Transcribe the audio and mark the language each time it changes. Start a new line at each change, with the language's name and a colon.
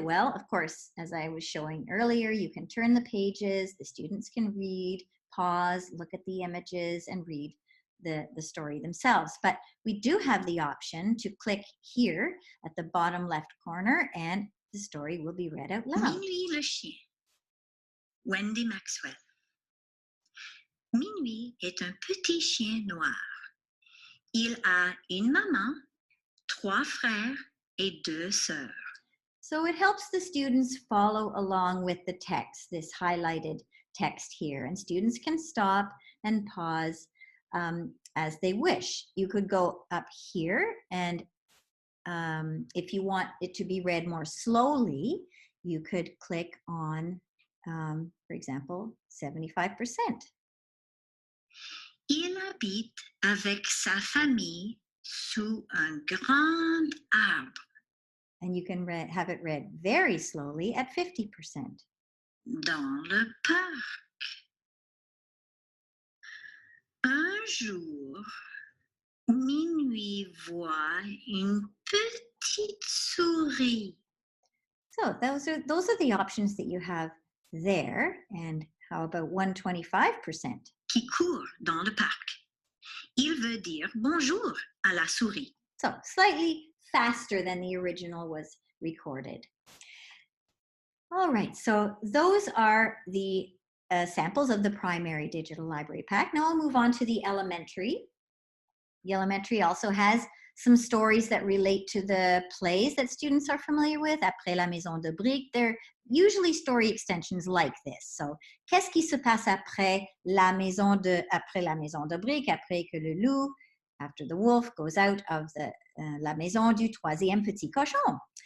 English: Well, of course, as I was showing earlier, you can turn the pages, the students can read, pause, look at the images, and read the story themselves. But we do have the option to click here at the bottom left corner, and the story will be read out loud.
French: Minuit le chien. Wendy Maxwell. Minuit est un petit chien noir. Il a une maman, 3 frères et 2 sœurs.
English: So it helps the students follow along with the text, this highlighted text here. And students can stop and pause as they wish. You could go up here, and if you want it to be read more slowly, you could click on, for example, 75%.
French: Il habite avec sa famille sous un grand arbre.
English: And you can have it read very slowly at 50%.
French: Dans le parc. Un jour, Minuit voit une petite souris.
English: So those are the options that you have there. And how about 125%?
French: Qui court dans le parc. Il veut dire bonjour à la souris.
English: So slightly faster than the original was recorded. All right, so those are the samples of the primary digital library pack. Now I'll move on to the elementary. The elementary also has some stories that relate to the plays that students are familiar with.
French: Après la maison de briques,
English: they're usually story extensions like this.
French: So, qu'est-ce qui se passe après après la maison de briques, après que le loup,
English: after the wolf goes out of
French: la maison du troisième petit cochon.